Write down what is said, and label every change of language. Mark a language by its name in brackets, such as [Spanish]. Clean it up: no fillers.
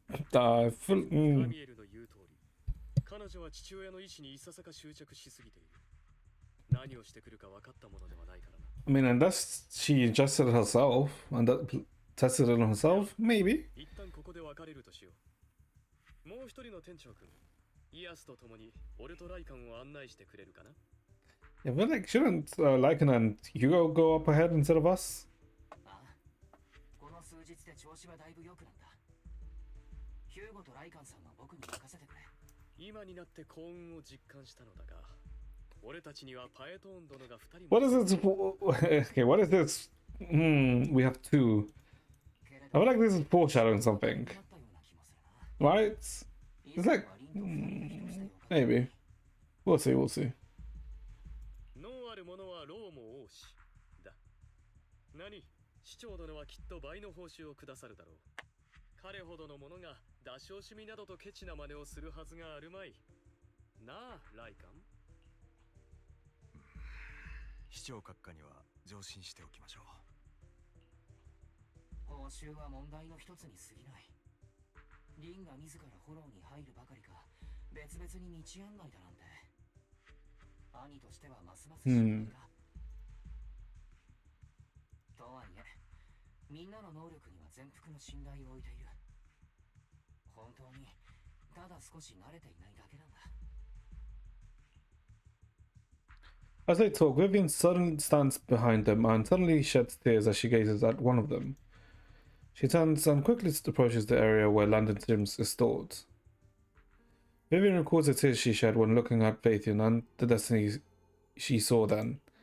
[Japanese] ガミエルの言う通り、彼女は父親の意志にいささか執着しすぎている。何をしてくるか分かったものではないからな。 [English] I mean, unless she adjusted herself and tested it on herself, maybe. [Japanese] 一旦ここで別れるとしよう。もう一人の店長君、イアスと共に俺とライカンを案内してくれるかな。 [English] Yeah, but like, shouldn't Lycan and Hugo go up ahead instead of us? [Japanese] この数日で調子はだいぶ良くなった。ヒューゴとライカンさんは僕に任せてくれ。今になって幸運を実感したのだが、俺たちにはパエトーン殿が2人も。 [English] What is this? Okay, what is this? We have two. I feel like this is foreshadowing something. Right? It's like, maybe. We'll see, we'll see. [Japanese] 脳ある者は老も多しだ。何？市長殿はきっと倍の報酬をくださるだろう。彼ほどの者が出し惜しみなどとケチな真似をするはずがあるまい。なあ、ライカン。市長閣下には上申しておきましょう。報酬は問題の一つに過ぎない。リンが自らフォローに入るばかりか、別々に道案内だなんて。兄としてはますます心配だ。とはいえ、みんなの能力には全幅の信頼を置いている。本当にただ少し慣れていないだけなんだ。 [English] As they talk, Vivian suddenly stands behind them and suddenly sheds tears as she gazes at one of them. She turns and quickly approaches the area where Landon Sims is stored. Vivian records the tears she shed when looking at Phaethian and the destiny she saw then.